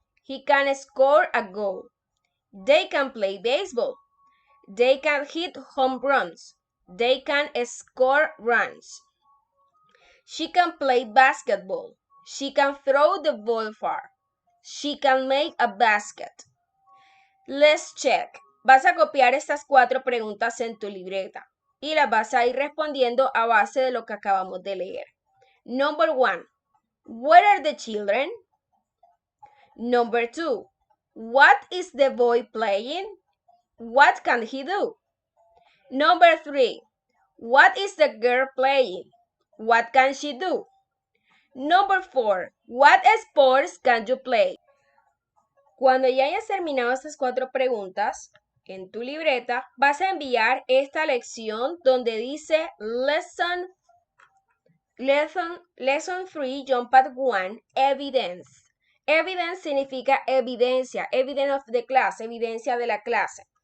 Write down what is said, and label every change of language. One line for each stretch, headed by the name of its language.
English: He can score a goal. They can play baseball. They can hit home runs. They can score runs. She can play basketball. She can throw the ball far. She can make a basket. Let's check.
Spanish: Vas a copiar estas 4 preguntas en tu libreta y las vas a ir respondiendo a base de lo que acabamos de leer.
English: Number 1. Where are the children? Number 2. What is the boy playing? What can he do? Number 3. What is the girl playing? What can she do? Number 4. What sports can you play?
Spanish: Cuando ya hayas terminado estas 4 preguntas, en tu libreta vas a enviar esta lección donde dice Lesson 3, Jump at 1, Evidence. Evidence significa evidencia, evidence of the class, evidencia de la clase.